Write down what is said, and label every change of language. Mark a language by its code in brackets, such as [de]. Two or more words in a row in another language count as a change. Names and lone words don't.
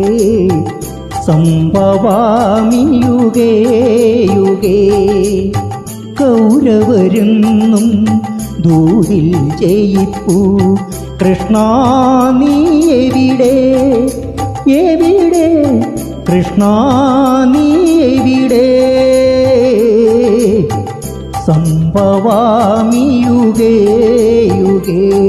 [sa] സംഭവാമി യുഗേ യുഗേ. [ml] കൗരവരെന്നും ദൂരിൽ ജയിപ്പൂ കൃഷ്ണ നീ എവിടെ എവിടെ കൃഷ്ണ നീ എവിടെ. [sa] സംഭവാമി യുഗേ യുഗേ.